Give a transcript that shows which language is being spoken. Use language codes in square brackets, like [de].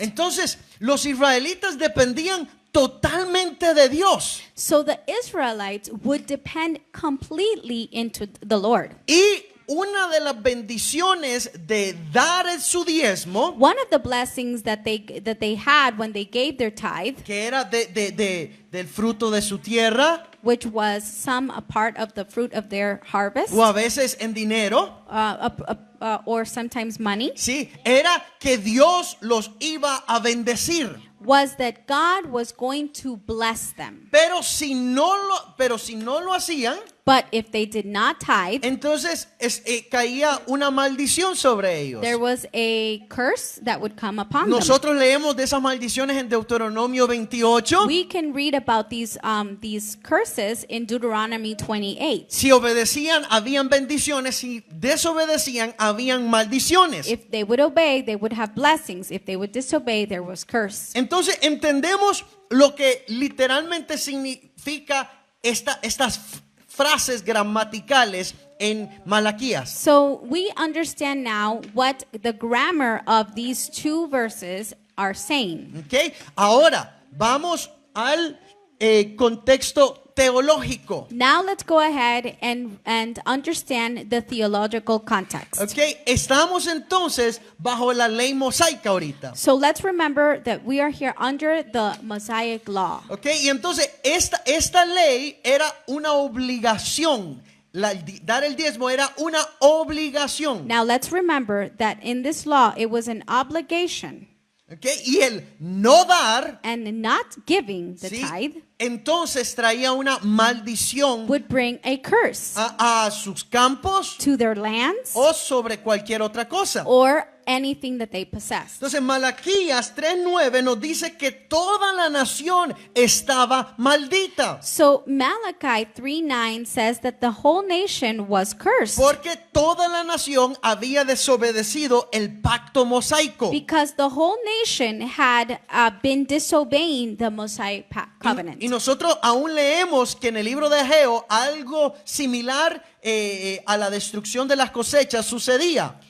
[es] Entonces, los israelitas dependían totalmente de Dios. [en] So the Israelites would depend completely into the Lord. [es] Y una de las bendiciones de dar su diezmo, [en] One of the blessings that they had when they gave their tithe, [es] que era del fruto de su tierra, [en] which was a part of the fruit of their harvest, [es] o a veces en dinero, [en] or sometimes money, [es] sí, era que Dios los iba a bendecir. [en] was that God was going to bless them. [es] Pero si no lo hacían, [en] But if they did not tithe, [es] entonces caía una maldición sobre ellos. [en] there was a curse that would come upon them. [es] Nosotros leemos de esas maldiciones en Deuteronomio 28. [en] We can read about these curses in Deuteronomy 28. [es] Si obedecían, habían bendiciones. Si desobedecían, habían maldiciones. [en] If they would obey, they would have blessings. If they would disobey, there was curse. [es] Entonces entendemos lo que literalmente significa estas frases gramaticales en Malaquías. [en] So we understand now what the grammar of these two verses are saying. [es] ¿Okay? Ahora vamos al contexto teológico. [en] Now let's go ahead and understand the theological context. [es] ¿Okay? Estamos entonces bajo la ley mosaica ahorita. [en] So let's remember that we are here under the Mosaic law. [es] ¿Okay? Y entonces esta ley era una obligación. Dar el diezmo era una obligación. [en] Now let's remember that in this law it was an obligation. [es] ¿ok? Y el no dar, [en] and not giving the [es] ¿sí? [en] tithe [es] Entonces traía una maldición [en] would bring a curse [es] a sus campos [en] to their lands [es] o sobre cualquier otra cosa. [en] or anything that they possessed. [es] Entonces Malaquías 3:9 nos dice que toda la nación estaba maldita. [en] So Malachi 3:9 says that the whole nation was cursed [es] Porque toda la nación había desobedecido el pacto mosaico. [en] because the whole nation had been disobeying the Mosaic covenant. [es] Y nosotros aún leemos que en el libro de Ageo algo similar a la destrucción de las cosechas sucedía.